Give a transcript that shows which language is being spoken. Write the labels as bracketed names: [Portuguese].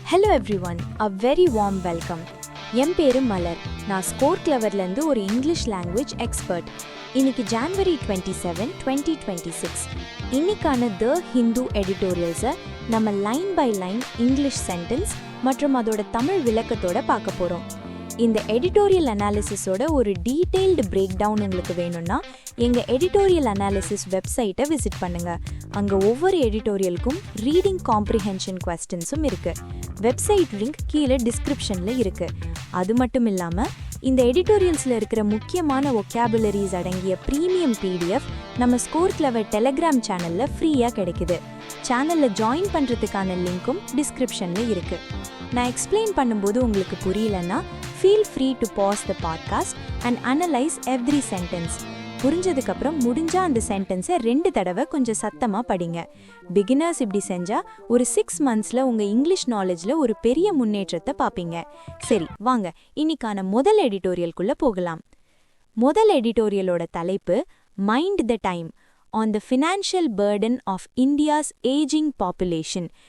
[English] Hello everyone, a very warm welcome. [Tamil] என் பேரு மலர். நான் score கிளவர்லேருந்து ஒரு இங்கிலீஷ் லாங்குவேஜ் எக்ஸ்பர்ட். இன்னைக்கு January 27, 2026. இன்னைக்கான த ஹிந்து எடிட்டோரியல்ஸை நம்ம line by line English sentence மற்றும் அதோட தமிழ் விளக்கத்தோட பார்க்க போகிறோம். இந்த எடிட்டோரியல் அனாலிசிஸோட ஒரு டீட்டெயில்டு பிரேக் டவுன் உங்களுக்கு வேணும்னா எங்கள் எடிட்டோரியல் அனாலிசிஸ் வெப்சைட்டை விசிட் பண்ணுங்கள். அங்கே ஒவ்வொரு எடிட்டோரியலுக்கும் ரீடிங் காம்ப்ரிஹென்ஷன் கொஸ்டின்ஸும் இருக்குது. வெப்சைட் லிங்க் கீழே டிஸ்கிரிப்ஷனில் இருக்குது. அது மட்டும் இல்லாமல் இந்த எடிட்டோரியல்ஸில் இருக்கிற முக்கியமான ஒகேபுலரிஸ் அடங்கிய ப்ரீமியம் PDF நம்ம ஸ்கோர் கிளவர் டெலகிராம் சேனலில் ஃப்ரீயாக கிடைக்குது. சேனலில் ஜாயின் பண்ணுறதுக்கான லிங்க்கும் டிஸ்கிரிப்ஷனில் இருக்குது. நான் எக்ஸ்பிளைன் பண்ணும்போது உங்களுக்கு புரியலன்னா [English] feel free to pause the podcast and analyze every sentence. [Tamil] புரிஞ்சதுக்கப்புறம் முடிஞ்சா அந்த சென்டென்ஸை 2 தடவை கொஞ்சம் சத்தமாக படிங்க. பிகினர்ஸ் இப்படி செஞ்சால் ஒரு 6 monthsல உங்கள் இங்கிலீஷ் நாலேஜில் ஒரு பெரிய முன்னேற்றத்தை பார்ப்பீங்க. சரி வாங்க இன்னைக்கான முதல் எடிட்டோரியல்குள்ளே போகலாம். முதல் எடிட்டோரியலோட தலைப்பு [English] Mind the time on the financial burden of India's ageing population.